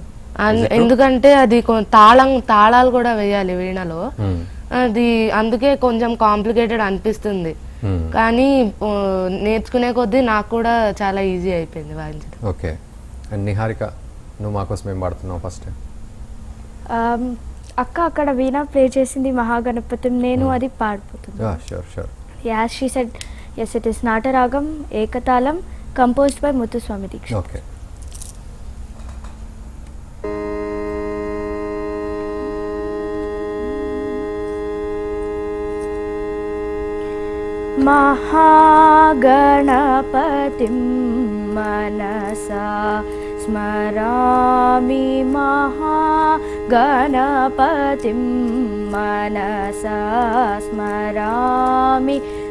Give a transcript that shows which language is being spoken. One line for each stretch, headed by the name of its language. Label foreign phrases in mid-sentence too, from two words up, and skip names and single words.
Telugu: ఎందుకంటే అది తాళాలు కూడా వేయాలి వీణలో, అది అందుకే కొంచెం కాంప్లికేటెడ్ అనిపిస్తుంది. కానీ నేర్చుకునే కొద్దీ నాకు కూడా చాలా ఈజీ అయిపోయింది వాయించడం.
English: okay, and
Telugu: నిహారిక, నువ్వు మాకోసం ఏం పాడుతున్నావు ఫస్ట్? అక్క అక్కడ వీణా ప్లే చేసింది మహాగణపతి, నేను అది పాడిపోతున్నాను.
English: Sure sure. As she said, yes it is నాటరాగం ఏకతాళం, composed by ముత్తుస్వామి దీక్షిత్.
Telugu: ఓకే.
Sanskrit: महागणपतिं मनसा स्मरामि, महागणपतिं मनसा स्मरामि,